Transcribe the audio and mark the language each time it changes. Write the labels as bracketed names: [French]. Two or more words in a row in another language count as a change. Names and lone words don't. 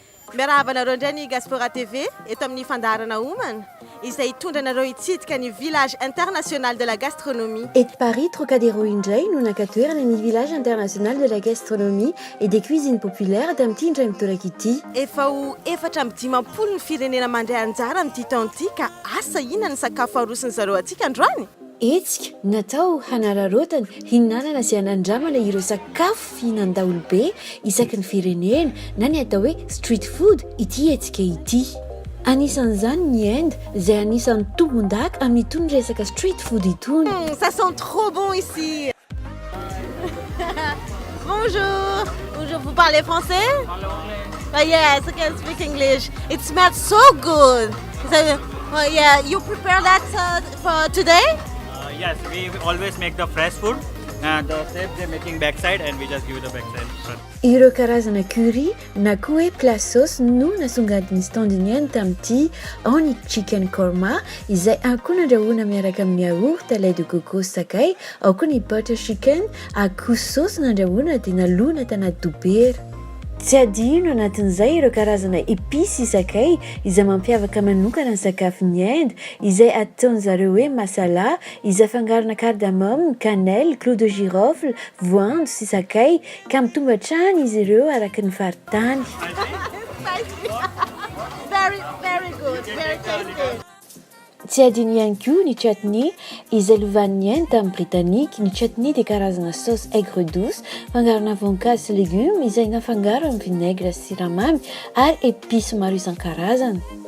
[Malagasy] Miarahaba nareo indray ny Gaspora TV eto amin'ny fandaharana homana izay hitondranareo hitsidika ny [French] village international de la gastronomie. [Malagasy] Eto Paris, Trocadéro indray no nakatoerana ny [French] village international de la gastronomie et des cuisines populaires [Malagasy] tamin'ity indray mitoraka ity. Efa ho 450 ny firenena mandray anjara amin'ity taona ity ka asa inona ny sakafo arosin'ny zareo atsika androany? Etsika natao hanararotana hinanana sy hanandramana ireo sakafo fihinan-daholobe isaky ny firenena na ny atao hoe [English] street food [Malagasy] ity etsika ity. Anisan'izany ny Inde izay anisan'ny tombon-daka amin'itony resaka [English] street food [Malagasy] itony. [French] Ça sent trop bon ici. Bonjour. Bonjour, vous parlez français? [English] Yes, I can speak English. It smells so good. Yeah, you prepare that for today? Yes, we always make the fresh food and the chef they're making backside and we just give the backside front. [Malagasy] Ireo karazana curry na koa hoe [French] plat sauce [Malagasy] no nasongadiny standinienne tamin'ity ao ny [English] chicken korma [Malagasy] izay akoho nandrahoana miaraka amin'ny yaourt, [French] lait de coco [Malagasy] sakay, ao koa ny [English] butter chicken, [Malagasy] akoho sauce nandrahoana dia nalona tanaty dobera. Tsy adino anatin'izay ireo karazana épices sakay izay mampiavaka manokana ny sakafon'ny Inde izay ataon'zareo hoe masala izay afangarona [French] cardamome, cannelle, clou de girofle, [Malagasy] voanjo sy sakay ka mitomba hatrany izy ireo araka ny faritany. [English] Very, very good. Very tasty. [Malagasy] Tsy adino ihany koa ny chutney izay lovan'ny Inde tamin'ny Britannique. Ny chutney dia karazana [French] sauce aigre douce [Malagasy] fangarona voankazo sy légumes izay nafangaro amin'ny vinaigre sy siramamy ary épices maro isan-karazany.